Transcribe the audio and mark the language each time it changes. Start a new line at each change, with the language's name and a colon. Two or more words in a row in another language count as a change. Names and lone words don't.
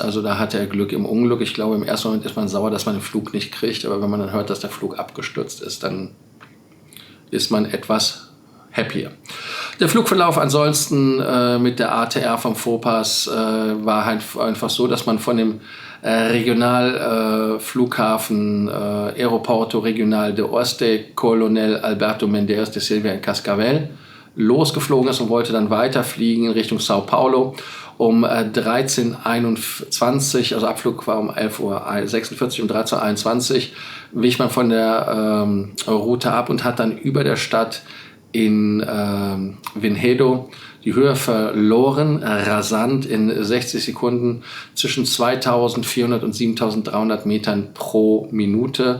German: Also da hatte er Glück im Unglück. Ich glaube, im ersten Moment ist man sauer, dass man den Flug nicht kriegt. Aber wenn man dann hört, dass der Flug abgestürzt ist, dann ist man etwas happier. Der Flugverlauf ansonsten mit der ATR vom Voepas war halt einfach so, dass man von dem Regionalflughafen Aeroporto Regional de Oeste Coronel Alberto Mendes de Silva in Cascavel losgeflogen ist und wollte dann weiterfliegen in Richtung Sao Paulo. Um 13:21 Uhr, also Abflug war um 11:46 Uhr, um 13:21 Uhr wich man von der Route ab und hat dann über der Stadt in Vinhedo die Höhe verloren, rasant in 60 Sekunden zwischen 2400 und 7300 Metern pro Minute.